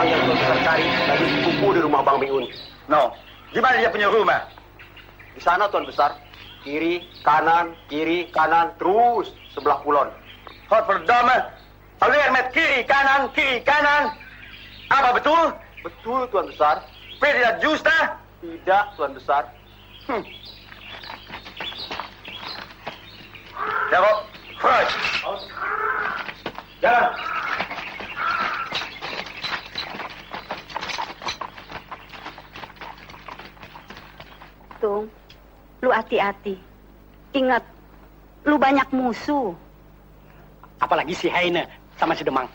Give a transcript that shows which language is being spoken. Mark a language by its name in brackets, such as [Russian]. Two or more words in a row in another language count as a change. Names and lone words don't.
[Indonesian] yang Tuan Besar cari lagi kupu di rumah Bang Miun. No, di mana dia punya rumah? Di sana, Tuan Besar. Kiri, kanan, terus sebelah kulon. [Dutch] Godverdomme. Alweer met [Indonesian] kiri, kanan. Apa betul? Betul, Tuan Besar. [Dutch] Weet je dat juista? [Indonesian] Tidak, Tuan Besar. [Dutch] Jacob, vooruit. [Indonesian] Jalan. Tung, lu hati-hati. Ingat, lu banyak musuh. Apalagi si Heine sama si Demang.